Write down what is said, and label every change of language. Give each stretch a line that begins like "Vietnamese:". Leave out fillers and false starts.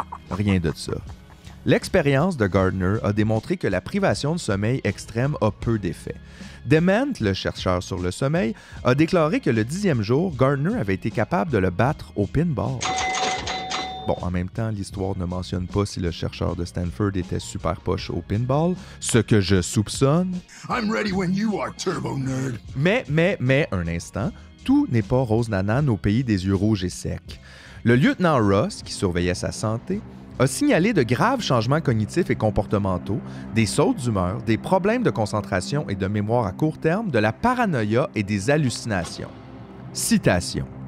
French: Rien de ça. L'expérience de Gardner a démontré que la privation de sommeil extrême a peu d'effet. Dement, le chercheur sur le sommeil, a déclaré que le 10e jour, Gardner avait été capable de le battre au pinball. Bon, en même temps, l'histoire ne mentionne pas si le chercheur de Stanford était super poche au pinball, ce que je soupçonne.
English: I'm ready when you are, turbo nerd.
French: Mais, un instant, tout n'est pas rose nanane au pays des yeux rouges et secs. Le lieutenant Ross, qui surveillait sa santé, a signalé de graves changements cognitifs et comportementaux, des sautes d'humeur, des problèmes de concentration et de mémoire à court terme, de la paranoïa et des hallucinations. Citation.